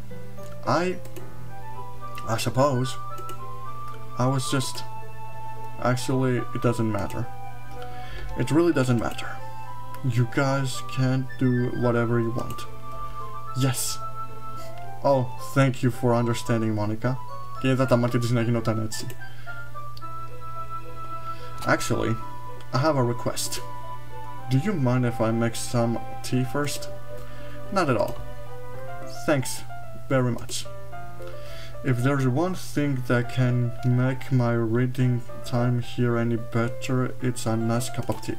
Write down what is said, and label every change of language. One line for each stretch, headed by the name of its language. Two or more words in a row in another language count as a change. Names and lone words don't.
English: I suppose. I was just... Actually, it doesn't matter. It really doesn't matter. You guys can do whatever you want. Yes. Oh, thank you for understanding, Monika.
Greek: Και είδα τα μάτια της να γινόταν έτσι.
English: Actually, I have a request. Do you mind if I make some tea first? Not at all. Thanks very much. If there's one thing that can make my reading time here any better, it's a nice cup of tea.